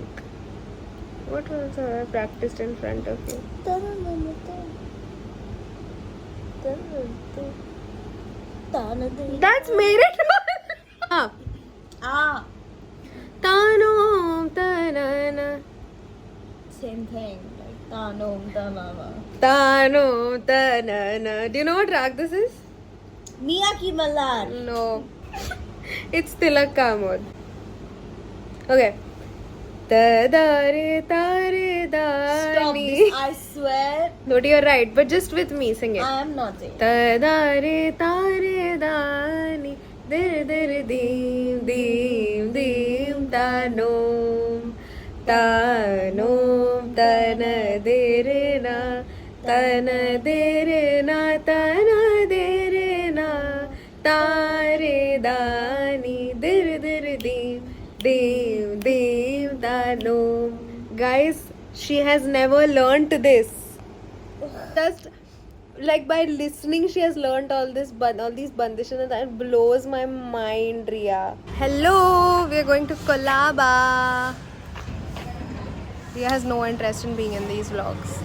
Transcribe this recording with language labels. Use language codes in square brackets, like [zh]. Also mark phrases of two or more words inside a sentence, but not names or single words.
[en] What else have I practiced in front of you? That's made it. Ah. Ah. Tanom tanana. Same thing. Like Tanom Tanana. Tanom tanana. Do you know what rag this is? Miyaki Malar. No. It's Tilak Kamod. Okay. Tadare tare Stop dani. this. I swear No, you're right, but just with me, sing it. I am not saying. Tadare tare dani. Dir dir dim dim dim tanom. Tanom tana dirina. Tana dirina tana dirina. Tare dani dir dir dim dim dim tanom. Guys, she has never learnt this. Just like by listening, she has learnt all these bandishes, and that blows my mind, Ria. Hello, we are going to Kolaba. Ria has no interest in being in these vlogs.